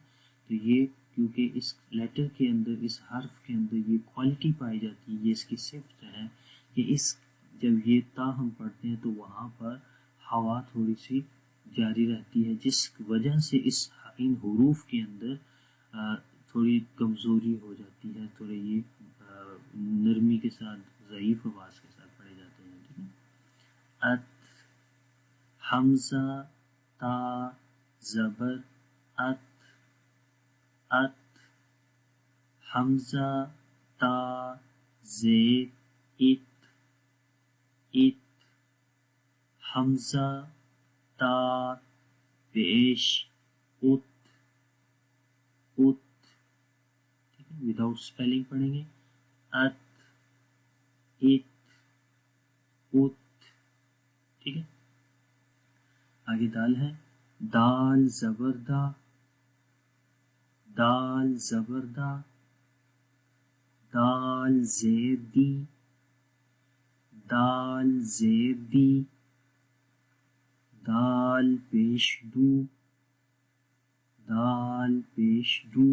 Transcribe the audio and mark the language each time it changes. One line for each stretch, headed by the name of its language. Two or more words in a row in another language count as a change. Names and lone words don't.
Urdu: تو یہ کیونکہ اس لیٹر کے اندر، اس حرف کے اندر یہ کوالٹی پائی جاتی ہے، یہ اس کی صفت ہے کہ اس جب یہ تا ہم پڑھتے ہیں تو وہاں پر ہوا تھوڑی سی جاری رہتی ہے، جس وجہ سے ان حروف کے اندر تھوڑی کمزوری ہو جاتی ہے، تھوڑے یہ نرمی کے ساتھ، ضعیف آواز کے ساتھ پڑھے جاتے ہیں. ٹھیک ہے، ات، حمزہ تا زبر ات، ات، حمزہ تا زیر ات، ات، حمزہ تا پیش ات، ات. ٹھیک ہے،
English: without spelling
Urdu: پڑھیں گے. ات، ات، ات. ٹھیک ہے، آگے دال ہے. دال زبر دا، دال زبر دا، دال زیر دی، دال زیر دی، دال پیش دو، دال پیش دو.